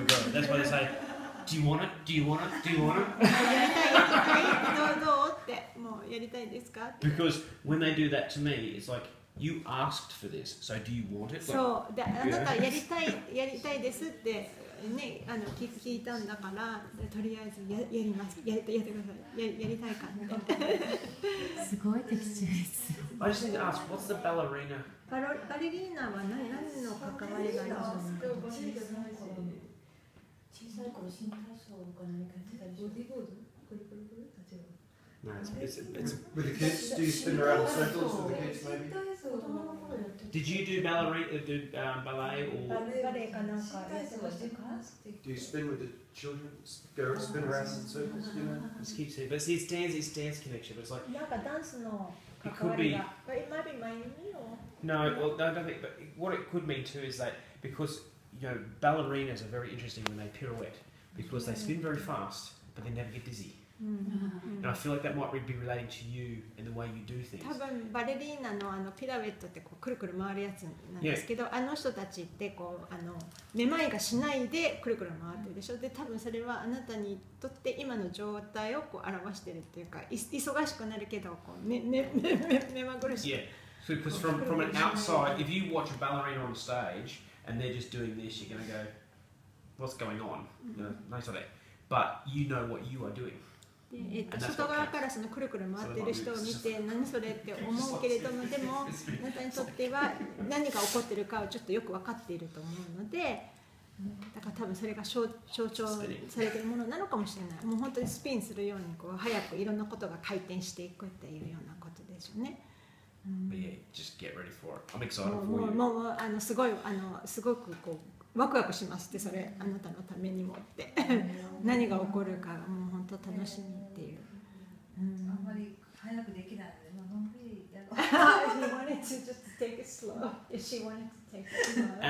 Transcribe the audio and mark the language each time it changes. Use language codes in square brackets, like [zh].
[en] That's why they say, do you want it? Do you want it? Do you want it? [ja] やりたいどうってもうやりたいですか？ [en] Because when they do that to me, it's like, you asked for this, so do you want it? Like, [ja] そうであなたやりたいですってね聞いたんだからとりあえずやりますやってくださいやりたいかってすごい的中率。 I just need to ask, what's the ballerina? バレリーナは何の関わりがありますか？小さい頃新体操か何かやってたでしょ。ボディーボード？くるくるくる立ち上がる。 [en] No, it's With the kids, do you spin around in circles with the kids [ja] 絶 [en] maybe? [ja] 対そう、子供の頃やってた。 [en] Did you do ballet or [ja] バレエかなんかやってましたか？ [en] Do you spin with the children? Go spin around in circles, you know? it's cute too? But see, it's dance connection. But it's like [ja] なんかダンスの関わりが。 [en] But it might be my no, well, no, I don't think. But what it could mean too is that because ballerinas are very interesting when they pirouette because they spin very fast, but they never get dizzy. And I feel like that might be relating to you and the way you do things. [ja] 多分バレリーナのピラウェットってこうくるくる回るやつなんですけど、あの人たちってこうめまいがしないでくるくる回ってるでしょ。で多分それはあなたにとって今の状態をこう表してるっていうか、忙しくなるけどこう目まぐるしく。 [en] Yeah, so because from an outside, if you watch a ballerina on stage and they're just doing this, you're going to go, what's going on? No, it's not that. But you know what you are doing. [ja] で外側からそのくるくる回ってる人を見て何それって思うけれども、でもあなたにとっては何が起こってるかをちょっとよく分かっていると思うので、だから多分それが象徴されているものなのかもしれない。もう本当にスピンするようにこう早くいろんなことが回転していくっていうようなことでしょうね。 [en] But yeah, just get ready for it. I'm excited for [ja] も [en] you. [ja] うすごくこうワクワクしますってそれあなたのためにもって何が起こるかもう本当楽しみっていう。あんまり早くできないので、のんびりやろう。 [en] He wanted to just take it slow. If she wanted to take it slow.